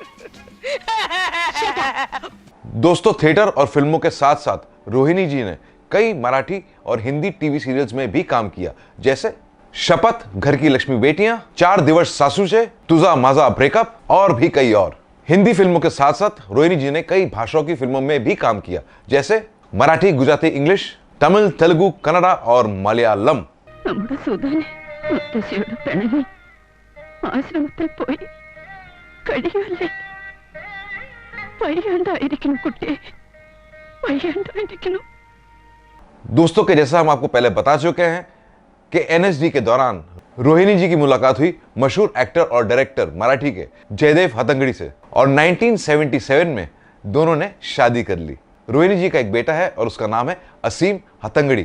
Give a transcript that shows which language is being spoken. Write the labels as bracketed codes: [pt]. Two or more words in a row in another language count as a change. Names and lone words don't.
[hi] दोस्तों, थिएटर और फिल्मों के साथ साथ रोहिणी जी ने कई मराठी और हिंदी टीवी सीरियल्स में भी काम किया, जैसे शपथ, घर की लक्ष्मी बेटियां, 4 दिवस सासूचे, तुझा माझा ब्रेकअप और भी कई और। हिंदी फिल्मों के साथ साथ रोहिणी जी ने कई भाषाओं की फिल्मों में भी काम किया, जैसे मराठी, गुजराती, इंग्लिश, तमिल, तेलुगु, कन्नड़ा और मलयालम। [ml] നമ്മുടെ സുധനെ മുത്തശ്ശിയുടെ പിണങ്ങി ആശ്രമത്തിൽ പോയി കഴിയുമല്ലേ? വയ്യാണ്ടായിരിക്കുന്നു കുട്ടിയെ, വയ്യാണ്ടായിരിക്കുന്നു। [hi] दोस्तों के जैसा हम आपको पहले बता चुके हैं कि एनएसडी के दौरान रोहिणी जी की मुलाकात हुई मशहूर एक्टर और डायरेक्टर मराठी के जयदेव हतंगड़ी से और 1977 में दोनों ने शादी कर ली। रोहिणी जी का एक बेटा है और उसका नाम है असीम हतंगड़ी।